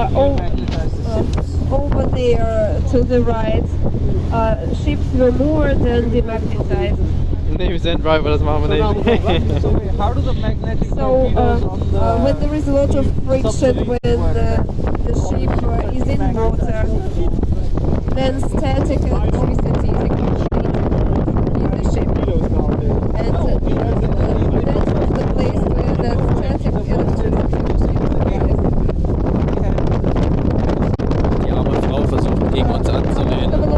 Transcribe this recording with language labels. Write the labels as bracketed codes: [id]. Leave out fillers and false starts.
[en] Over there to the right, ships were more than demagnetized. [de] Nee, wir sind right, aber das machen wir nicht. [en] How do the magnetic So when there is a lot of friction when the ship is in water, then static electricity is accumulated in the ship. And that was the place where that static electricity was utilized. [de] Die arme Frau versucht gegen uns anzureden.